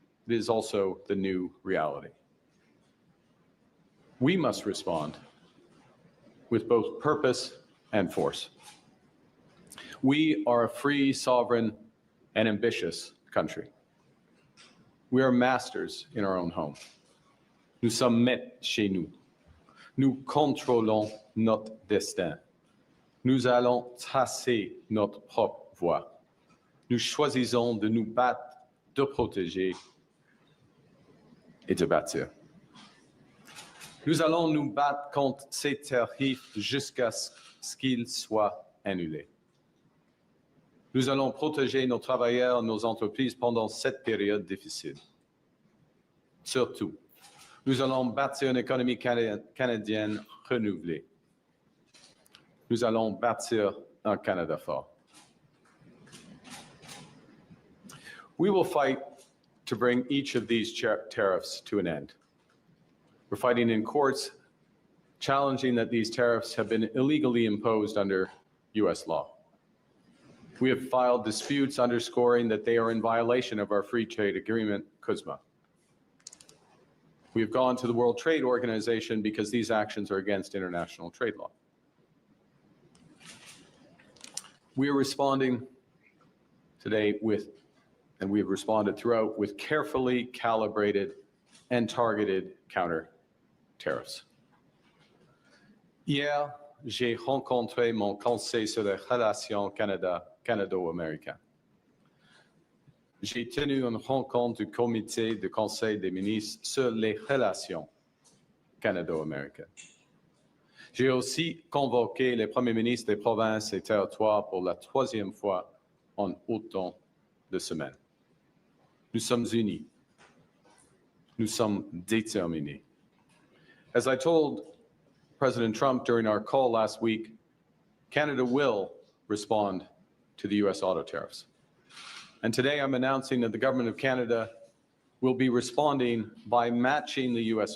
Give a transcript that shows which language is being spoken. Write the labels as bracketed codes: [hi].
[en] it is also the new reality. We must respond with both purpose and force. We are a free, sovereign, and ambitious country. We are masters in our own home. [fr] Nous sommes maîtres chez nous. Nous contrôlons notre destin. Nous allons tracer notre propre voie. Nous choisissons de nous battre, de protéger et de bâtir. Nous allons nous battre contre ces tariffs jusqu'à ce qu'ils soient annulés. Nous allons protéger nos travailleurs, nos entreprises pendant cette période difficile. Surtout, nous allons bâtir une économie canadienne renouvelée. Nous allons bâtir un Canada fort. [en] We will fight to bring each of these tariffs to an end. We're fighting in courts, challenging that these tariffs have been illegally imposed under U.S. law. We have filed disputes underscoring that they are in violation of our free trade agreement, CUSMA. We have gone to the World Trade Organization because these actions are against international trade law. We are responding today with, and we have responded throughout, with carefully calibrated and targeted counter tariffs. [fr] Hier, j'ai rencontré mon conseil sur les relations canado-américaines. J'ai tenu une rencontre du comité de conseil des ministres sur les relations canado-américaines. J'ai aussi convoqué les premiers ministres des provinces et territoires pour la troisième fois en autant de semaines. Nous sommes unis. Nous sommes déterminés. [en] As I told President Trump during our call last week, Canada will respond to the U.S. auto tariffs. And today I'm announcing that the Government of Canada will be responding by matching the U.S.